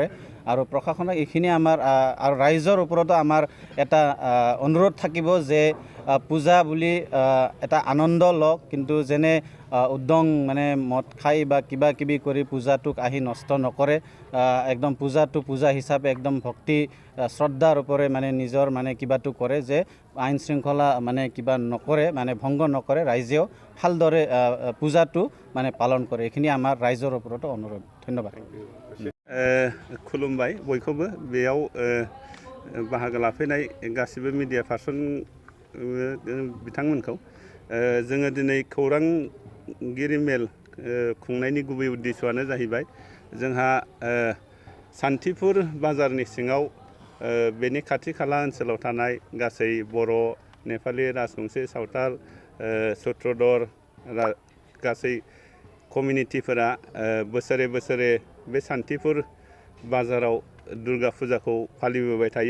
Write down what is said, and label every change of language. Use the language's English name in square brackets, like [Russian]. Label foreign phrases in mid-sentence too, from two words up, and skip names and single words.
[Assamese] আৰু প্ৰশাসনক এইখিনি আমাৰ আৰু ৰাইজৰ ওপৰতো আমাৰ এটা অনুৰোধ থাকিব যে পূজা বুলি এটা আনন্দ লওক, কিন্তু যেনে উদ্যং মানে মদ খাই বা কিবা কিবি কৰি পূজাটোক আহি নষ্ট নকৰে। একদম পূজাটো পূজা হিচাপে একদম ভক্তি শ্ৰদ্ধাৰ ওপৰে মানে নিজৰ মানে কিবাটো কৰে, যে আইন শৃংখলা মানে কিবা নকৰে, মানে ভংগ নকৰে, ৰাইজেও ভালদৰে পূজাটো মানে পালন কৰে। এইখিনি আমাৰ ৰাইজৰ ওপৰতো অনুৰোধ। ধন্যবাদ। [Bodo] खुलुमबाय बयखौबो बेयाव बाहागो लाफैनाय गासिबो [English] media person [Bodo] बिथांमोनखौ जोङो दिनै खौरांगिरि मेल खुंनायनि गुबै उद्देश्यआनो जाहैबाय जोंहा शान्तिपुर बाजारनि सिङाव बेनि खाथि खाला ओनसोलाव थानाय गासै बर', नेपालि, राजबंशी, सावताल, सत्रधर गासै कमिउनिटिफोरा बोसोरे बोसोरे बे शान्तिपुर बाजाराव दुर्गा फुजाखौ फालिबोबाय थायो।